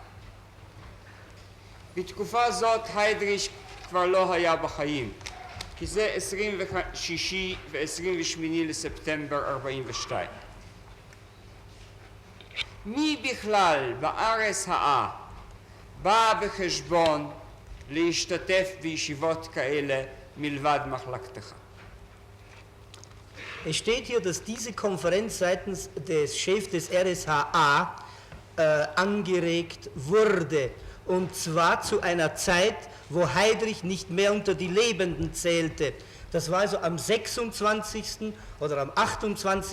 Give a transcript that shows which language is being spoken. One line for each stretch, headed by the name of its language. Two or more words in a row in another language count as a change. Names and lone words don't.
Hebrew: בתקופה זאת היידריש כבר לא היה בחיים, כי זה 26 ו-28 לספטמבר 42. מי בכלל ב-RSA בא בחשבון להשתתף בישיבות כאלה מלבד מחלקתך?
German: Es steht hier, dass diese Konferenz seitens des Chefs des RSHA angeregt wurde. Und zwar zu einer Zeit, wo Heydrich nicht mehr unter die Lebenden zählte. Das war also am 26. oder am 28.